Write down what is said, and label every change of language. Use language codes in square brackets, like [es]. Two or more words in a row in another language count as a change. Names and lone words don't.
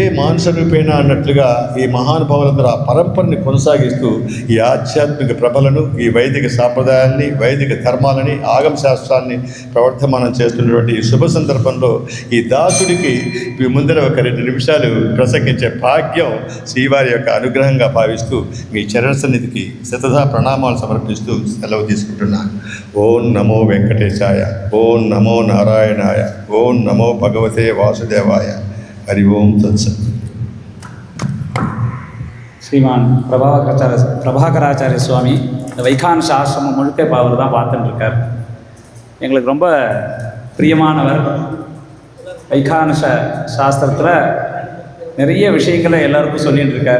[sa] మానుష రూపేణ [te] అన్నట్లుగా ఈ మహానుభావులందరూ ఆ పరంపరని కొనసాగిస్తూ ఈ ఆధ్యాత్మిక ప్రభలను, ఈ వైదిక సాంప్రదాయాల్ని, వైదిక ధర్మాలని, ఆగమ శాస్త్రాన్ని ప్రవర్తమానం చేస్తున్నటువంటి ఈ శుభ సందర్భంలో ఈ దాసుడికి మీ ముందర ఒక 2 నిమిషాలు ప్రసంగించే భాగ్యం శ్రీవారి యొక్క అనుగ్రహంగా భావిస్తూ మీ చరణ సన్నిధికి శతధా ప్రణామాలు సమర్పిస్తూ సెలవు తీసుకుంటున్నాను. [sa] ఓం నమో వెంకటేశాయ, ఓం నమో నారాయణాయ, ఓం నమో భగవతే వాసుదేవాయ. హరి ఓం తత్సత్. [ta] ஸ்ரீமான் பிரபாகராச்சாரிய சுவாமி இந்த வைகானச ஆசிரமம் முழுக்க இப்போ அவர் தான் பார்த்துட்டு இருக்கார். எங்களுக்கு ரொம்ப பிரியமானவர். வைகானச சாஸ்திரத்தில் நிறைய விஷயங்களை எல்லாருக்கும் சொல்லிகிட்டு இருக்கார்.